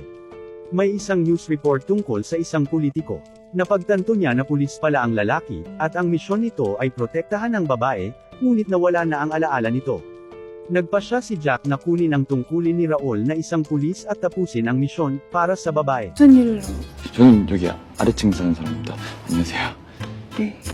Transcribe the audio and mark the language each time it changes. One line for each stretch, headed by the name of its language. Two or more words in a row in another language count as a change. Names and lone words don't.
Filipino: May isang
English: news report
Filipino: tungkol sa isang politiko. Napagtanto niya na pulis pala ang lalaki, at ang misyon nito ay protektahan ang babae, ngunit nawala na ang alaala nito. Nagpasya si Jack na kunin ang tungkulin ni Raul na isang pulis at tapusin ang misyon, para sa babae.
Korean: 무슨 일로? 저는 여기 아래층 사는 사람입니다. 안녕하세요. 네.